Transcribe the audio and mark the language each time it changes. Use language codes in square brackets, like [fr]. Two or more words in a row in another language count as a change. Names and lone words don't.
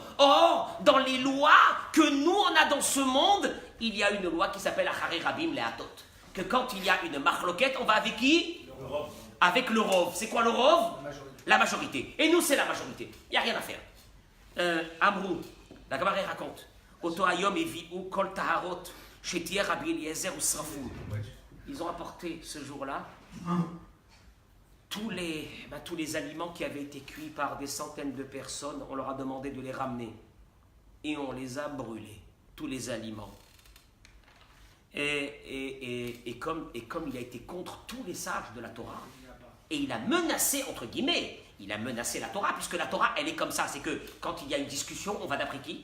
[fr] Or, dans les lois que nous on a dans ce monde, il y a une loi qui s'appelle [he] אחרי רבים להטות. [fr] Que quand il y a une marloquette, on va avec qui? Le rov. Avec le rov. C'est quoi le rov? La majorité. Et nous, c'est la majorité. Il n'y a rien à faire. Amrou, la Gemara raconte. [he] אותו היום הביאו כל טהרות שטיהר רבי אליעזר ושרפום. [fr] Ils ont apporté ce jour-là tous les aliments qui avaient été cuits par des centaines de personnes. On leur a demandé de les ramener. Et on les a brûlés. Tous les aliments. Et comme il a été contre tous les sages de la Torah, et il a menacé, entre guillemets, il a menacé la Torah, puisque la Torah, elle est comme ça, c'est que quand il y a une discussion, on va d'après qui?